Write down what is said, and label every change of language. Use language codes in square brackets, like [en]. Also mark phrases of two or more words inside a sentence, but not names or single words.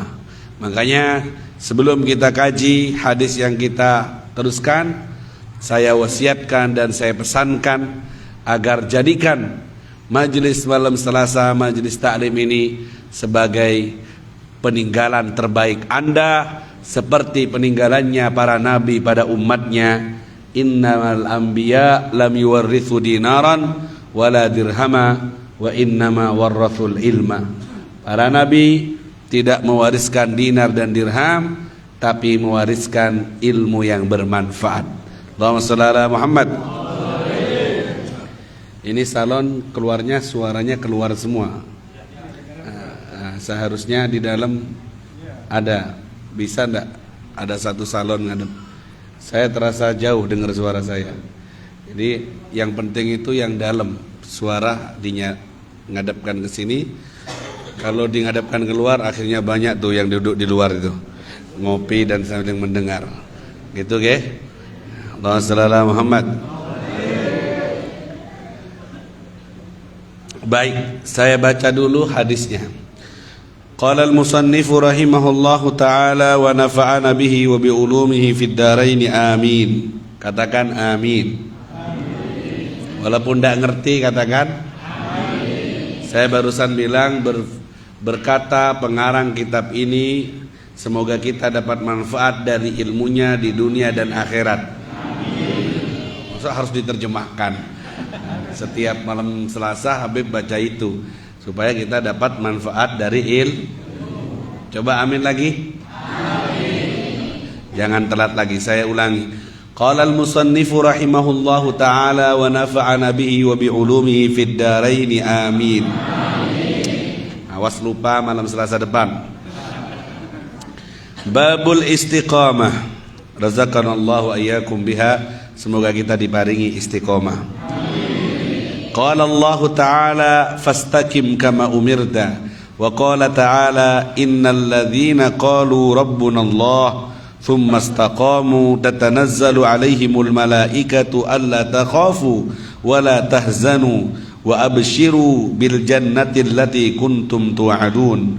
[id] Makanya sebelum kita kaji hadis yang kita teruskan, saya wasiatkan dan saya pesankan agar jadikan majelis malam Selasa, majelis taklim ini sebagai peninggalan terbaik Anda, seperti peninggalannya para nabi pada umatnya. [ar] إنما الأنبياء لم يورثوا دينارا ولا درهما وإنما ورثوا العلم. [id] Para nabi tidak mewariskan dinar dan dirham, tapi mewariskan ilmu yang bermanfaat. [ar] اللهم صل على محمد. [id] Ini salon keluarnya suaranya keluar semua. Seharusnya di dalam ada, bisa enggak ada satu salon ngadep? Saya terasa jauh dengar suara saya. Jadi yang penting itu yang dalam, suara ngadapkan ke sini. Kalau dingadapkan keluar, akhirnya banyak tuh yang duduk di luar itu ngopi dan sambil mendengar. Gitu ke? [ar] اللهم صل على محمد. [id] Baik, saya baca dulu hadisnya. [ar] قال المصنف رحمه الله تعالى ونفعنا به وبعلومه في الدارين آمين. [id] Katakan amin. Walaupun tidak ngerti katakan amin. Saya barusan bilang berkata pengarang kitab ini, semoga kita dapat manfaat dari ilmunya di dunia dan akhirat. Maksud harus diterjemahkan. Setiap malam Selasa Habib baca itu supaya kita dapat manfaat dari ilmu. Coba amin lagi. Amin. Jangan telat lagi, saya ulangi. [ar] قال المصنف رحمه الله تعالى ونفعنا به وبعلومه في الدارين آمين. [id] Awas lupa malam Selasa depan. [ar] باب الاستقامة. رزقنا الله إياكم بها. [id] Semoga kita diparingi istiqamah. [ar] قال الله تعالى فاستقم كما أمرت. وقال تعالى إن الذين قالوا ربنا الله ثم استقاموا تتنزل عليهم الملائكة ألا تخافوا ولا تحزنوا وأبشروا بالجنة التي كنتم توعدون.